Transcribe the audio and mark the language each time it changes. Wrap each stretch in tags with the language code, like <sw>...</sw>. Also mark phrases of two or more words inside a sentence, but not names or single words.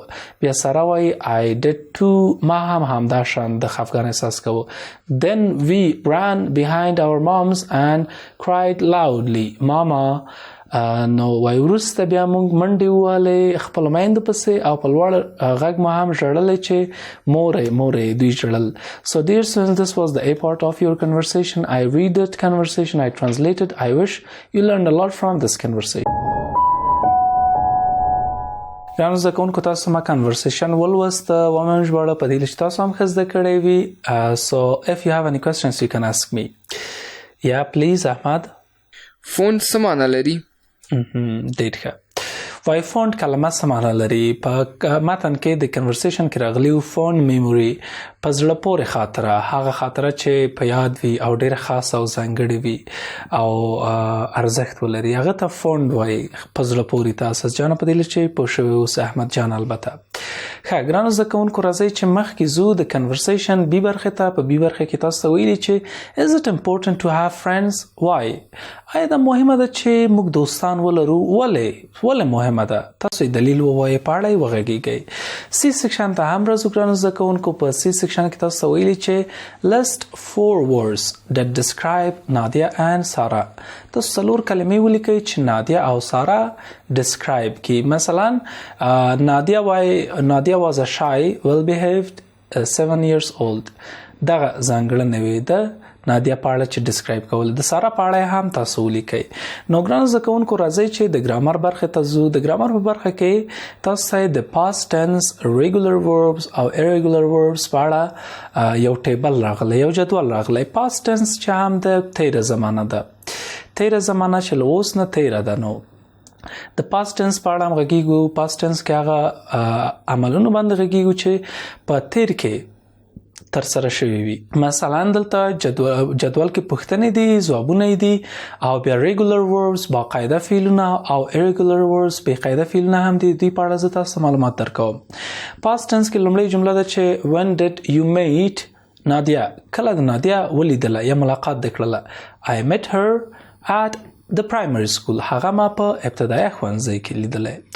<ps>بیا ساره وای</ps> <en>I did too.</en> <ps>ما هم همدا شان د خفګان احساس کوه.</ps> <en>Then we ran behind our moms and cried loudly.</en> <ps>Mama نو وای وروسته بیا موږ منډې ووهلې خپلو میندو پسې او په لوړ غږ مو هم ژړلی چې مورې دوی ژړل.</ps> <en>So dear students, this was the A part of your conversation. I read it conversation, I translated. I wish you learned a lot from this conversation.</en> <ps>ګرانو زده کوونکو تاسو ما کنورسیشن ولوسته ومه ژباړه په دې چې تاسو هم ښه زده کړی وي.</ps> <en>So if you have any questions you can ask me. Yeah, please احمد.</en> <ps>فون څه معنی لري؟ ډېر ښه. وای فونډ کلمه څه معنا لري؟ په متن کې د کنورسیشن کې راغلی فونډ میموري په زړه پورې خاطره، هغه خاطره چې په یاد وي او ډېره خاصه او ځانګړې وي او ارزښت ولري، هغه ته فونډ وایي. په زړه پورې ته اساس جان په دې چې پوه شوی اوس احمد جان البته. ښه ګرانو زده کوونکو راځئ چې مخکې ځو د کنورسیشن بي برخې ته. په بي برخې کې تاسو ته ویلي چې</ps> <en>is it important to have friends? why؟</en> <ps>آیا دا مهمه ده چې موږ دوستان ولرو؟ ولې مهمه ده؟ تاسو دلیل ووایئ، پاړئ، وغږیږئ. سی سیکشن ته هم راځو ګرانو زده کوونکو. په سی سیکشن کې تاسو ته ویلي چې</ps> <en>list 4 words that describe Nadia and Sarah.</en> <ps>تاسو 4 کلمې ولیکئ چې نادیا او سارا describe کی.</ps> <en>مثلا Nadia was a shy, well-behaved 7 years old.</en> <ps>دغه ځانګړنې وي د نادیا په اړه چې ډسکرایب کول. د سارا په اړه هم تاسو ولیکئ. نو ګرانو زده کوونکو راځئ چې د ګرامر برخې ته ځو. د ګرامر په برخه کې تاسو ته د</ps> <en>past tense, regular verbs</en> <ps>او</ps> <en>irregular verbs</en> <ps>په اړه یو ټیبل راغلی، یو جدول راغلی.</ps> <en>past tense</en> <ps>چې هم د تیره زمانه ده، تیره زمانه چې له اوس نه تیره ده. نو د</ps> <en>past tense</en> <ps>په اړه هم غږیږو.</ps> <en>past tense</en> <ps>کې هغه عملونو باندې غږیږو چې په تیر کې تر سره شوی وي. مثلا دلته جدول کې پوښتنې دي، ځوابونه دي، او بیا ریګولر وربز باقاعده فعلونه او</ps> <en>irregular verbs</en> <ps>بې قاعده فعلونه هم دي. دوی په اړه زه تاسو معلومات درکوم. past tense کې لومړی جمله ده چې</ps> <en>when did you meet Nadia؟</en> <ps>کله د نادیا ولیدله یا ملاقات وکړله.</ps> <en>I met her at the primary school.</en> <ps>هغه ما په ابتدایي ښوونځي کې لیدله.</ps>